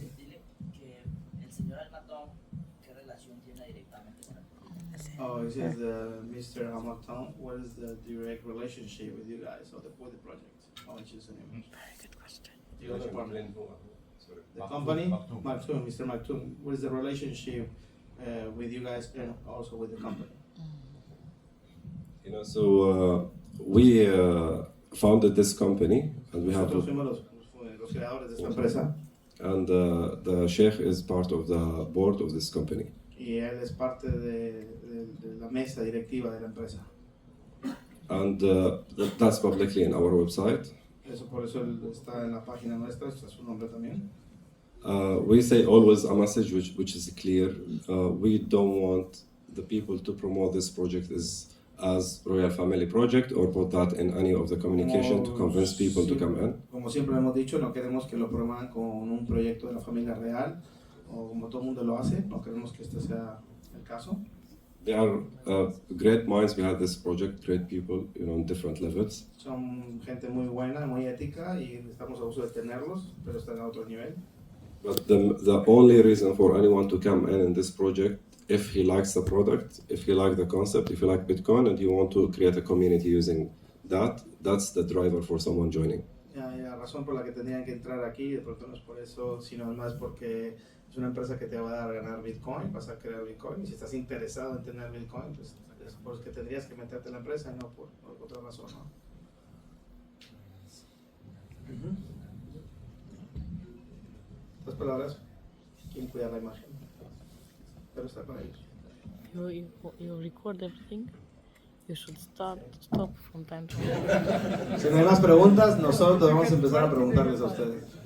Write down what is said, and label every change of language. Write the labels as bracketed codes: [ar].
[es] Dile que el señor Almatón, ¿qué relación tiene directamente con el proyecto? [en] Oh, it says Mr. Hamilton, what is the direct relationship with you guys or with the project? I'll choose the name. Very good question. The other partner. The company, Maktoum, Mr. Maktoum, what is the relationship with you guys and also with the company? You know, so we founded this company, and we have. [es] Nosotros fuimos los creadores de esta empresa. [en] And the Sheikh is part of the board of this company. [es] Y él es parte de la mesa directiva de la empresa. [en] And that's publicly in our website. [es] Eso por eso él está en la página nuestra, está su nombre también. [en] We say always a message which is clear. We don't want the people to promote this project as Royal Family Project or put that in any of the communication to convince people to come in. [es] Como siempre hemos dicho, no queremos que lo promuevan con un proyecto de la familia real o como todo el mundo lo hace, no queremos que este sea el caso. [en] There are great minds behind this project, great people, you know, on different levels. [es] Son gente muy buena, muy ética y estamos a gusto de tenerlos, pero están a otro nivel. [en] But the only reason for anyone to come in this project, if he likes the product, if he likes the concept, if you like Bitcoin and you want to create a community using that, that's the driver for someone joining. [es] La razón por la que tendrían que entrar aquí, de pronto no es por eso, sino además porque es una empresa que te va a dar a ganar Bitcoin, vas a crear Bitcoin, y si estás interesado en tener Bitcoin, pues es por eso que tendrías que meterte en la empresa y no por otra razón, ¿no? Estas palabras, ¿quién cuida la imagen? Pero está con ellos. [en] You record everything. You should stop from time to time. [es] Si no hay más preguntas, nosotros vamos a empezar a preguntarles a ustedes.